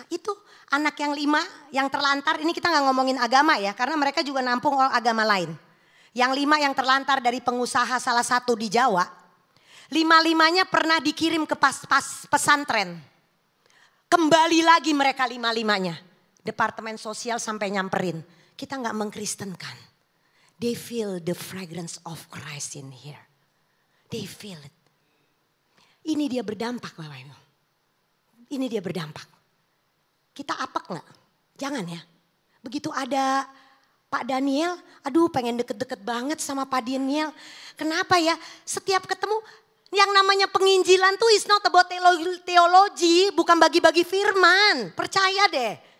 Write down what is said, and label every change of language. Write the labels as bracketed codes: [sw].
[id] Itu anak yang 5 yang terlantar, ini kita gak ngomongin agama ya. Karena mereka juga nampung agama lain. Yang 5 yang terlantar dari pengusaha salah satu di Jawa. 5-5-nya pernah dikirim ke pesantren. Kembali lagi mereka 5-5-nya. Departemen sosial sampai nyamperin. Kita gak mengkristenkan. [en] They feel the fragrance of Christ in here. They feel it. [id] Ini dia berdampak Bapak Ibu. Ini dia berdampak. Kita apek gak? Jangan ya. Begitu ada Pak Daniel, aduh pengen deket-deket banget sama Pak Daniel. Kenapa ya? Setiap ketemu yang namanya penginjilan tuh [en] is not about [id] teologi, bukan bagi-bagi firman. Percaya deh.